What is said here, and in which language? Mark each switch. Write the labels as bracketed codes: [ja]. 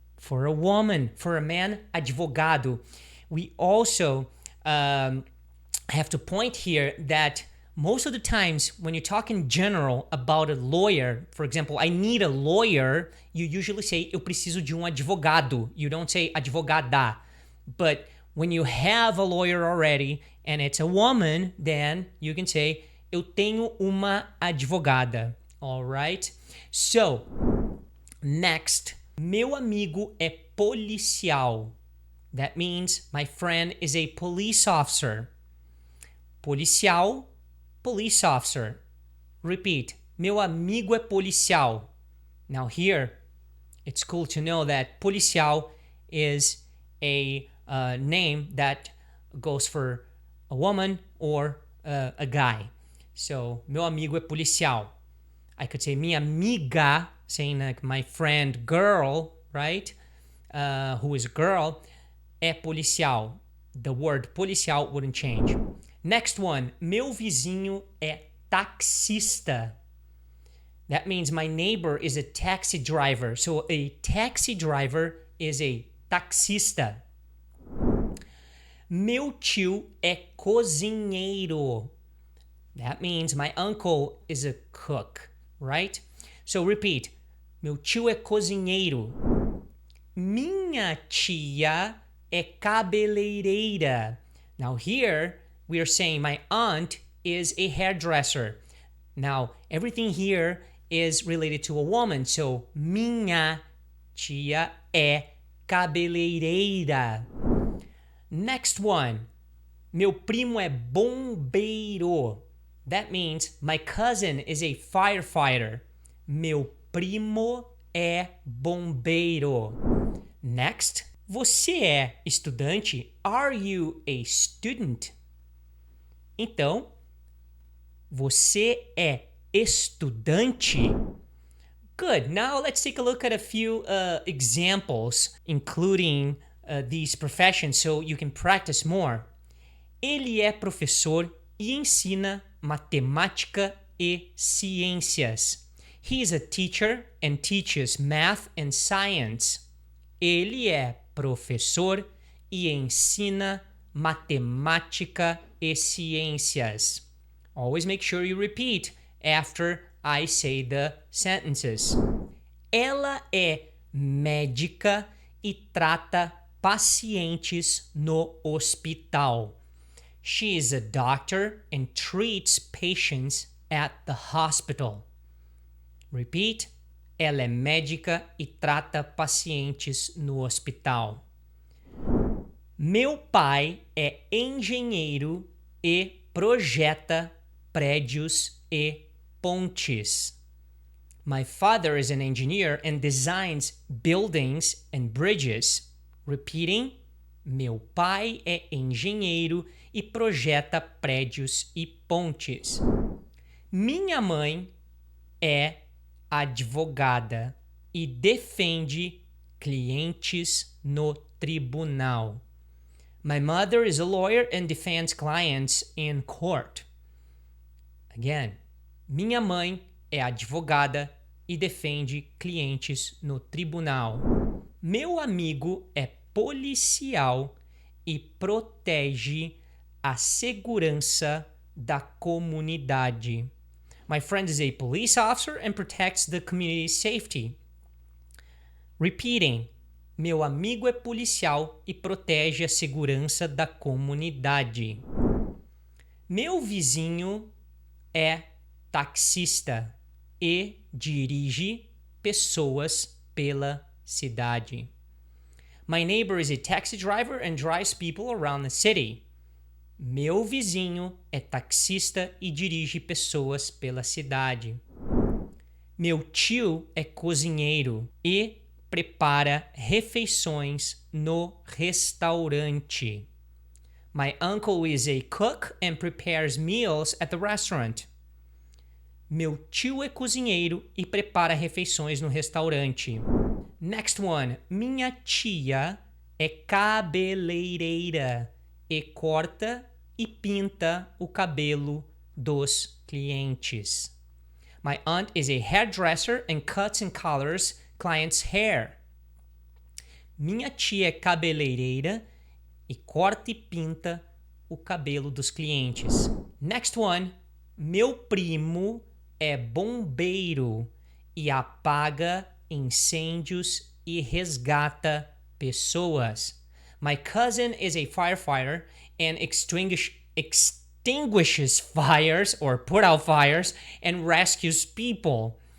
[en] For a woman, for a man, advogado. We also have to point here that most of the times when you talk in general about a lawyer, for example, I need a lawyer, you usually say, [pt] eu preciso de advogado. [en] You don't say advogada. But when you have a lawyer already and it's a woman, then you can say, [pt] eu tenho uma advogada. [en] All right? So, next, [pt] meu amigo é policial. [en] That means my friend is a police officer. Policial, police officer. Repeat, [pt] meu amigo é policial. [en] Now here, it's cool to know that policial is a name that goes for a woman or a guy. So, [pt] meu amigo é policial. [en] I could say [pt] minha amiga, [en] saying like my friend girl, right? Who is a girl, [pt] é policial. [en] The word policial wouldn't change. Next one, [pt] meu vizinho é taxista. [en] That means my neighbor is a taxi driver. So a taxi driver is a taxista. [pt] Meu tio é cozinheiro. [en] That means my uncle is a cook, right? So repeat, [pt] meu tio é cozinheiro. Minha tia é cabeleireira. [en] Now here, we are saying my aunt is a hairdresser. Now, everything here is related to a woman. [pt] So, minha tia é cabeleireira. [en] Next one. [pt] Meu primo é bombeiro. [en] That means my cousin is a firefighter. [pt] Meu primo é bombeiro. [en] Next. [pt] Você é estudante? [en] Are you a student? [pt] Então, você é estudante? [en] Good. Now let's take a look at a few examples, including these professions, so you can practice more. [pt] Ele é professor e ensina matemática e ciências. [en] He is a teacher and teaches math and science. [pt] Ele é professor e ensina matemática e ciências. [en] Always make sure you repeat after I say the sentences. [pt] Ela é médica e trata pacientes no hospital. [en] She is a doctor and treats patients at the hospital. Repeat. [pt] Ela é médica e trata pacientes no hospital. Meu pai é engenheiro e projeta prédios e pontes. [en] My father is an engineer and designs buildings and bridges. Repeating. [pt] Meu pai é engenheiro e projeta prédios e pontes. Minha mãe é advogada e defende clientes no tribunal. [en] My mother is a lawyer and defends clients in court. Again, [pt] minha mãe é advogada e defende clientes no tribunal. Meu amigo é policial e protege a segurança da comunidade. [en] My friend is a police officer and protects the community's safety. Repeating. [pt] Meu amigo é policial e protege a segurança da comunidade. Meu vizinho é taxista e dirige pessoas pela cidade. [en] My neighbor is a taxi driver and drives people around the city. [pt] Meu vizinho é taxista e dirige pessoas pela cidade. Meu tio é cozinheiro e prepara refeições no restaurante. [en] My uncle is a cook and prepares meals at the restaurant. [pt] Meu tio é cozinheiro e prepara refeições no restaurante. [en] Next one. [pt] Minha tia é cabeleireira e corta e pinta o cabelo dos clientes. [en] My aunt is a hairdresser and cuts and colors clients' hair. [pt] Minha tia é cabeleireira e corta e pinta o cabelo dos clientes. [en] Next one. [pt] Meu primo é bombeiro e apaga incêndios e resgata pessoas. [en] My cousin is a firefighter and extinguishes fires or put out fires and rescues people.